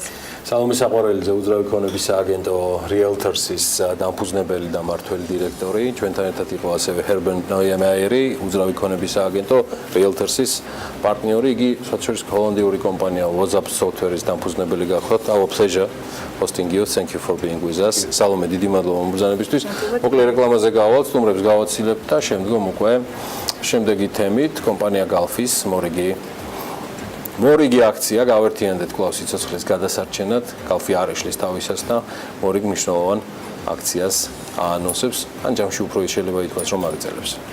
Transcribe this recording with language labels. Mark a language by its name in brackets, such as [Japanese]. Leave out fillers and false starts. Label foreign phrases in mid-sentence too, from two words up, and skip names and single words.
[Georgian] სალომე საყვარელიძე, უძრავი ქონების სააგენტო Realtors-ის დამფუძნებელი და მმართველი დირექტორი, ჩვენთან ერთად იყო ასევე ჰერბენ ნოიემაიერი, უძრავი ქონების სააგენტო Realtors-ის პარტნიორი, იგი სოციალისტ ჰოლანდიური კომპანია WhatsApp Software-ის დამფუძნებელი გახლავთ. [English] Our pleasure hosting you. Thank you for being with us. [Georgian] სალომე, დიდი მადლობა მომბრძანებისთვის. მოკლე რეკლამაზე გავალთ, სტუმრებს გავაცილებთ და შემდგომ უკვე შემდეგი თემით კომპანია Galf-ის მორიგი აქცია გავერთიანდეთ კვლავ სიცოცხლის გადასარჩენად. Galf-ი არ ეშლის თავისას და მორიგ მნიშვნელოვან აქციას აანონსებს, ან ჯამში უფრო შეიძლება ითქვას, რომ აგრძელებს.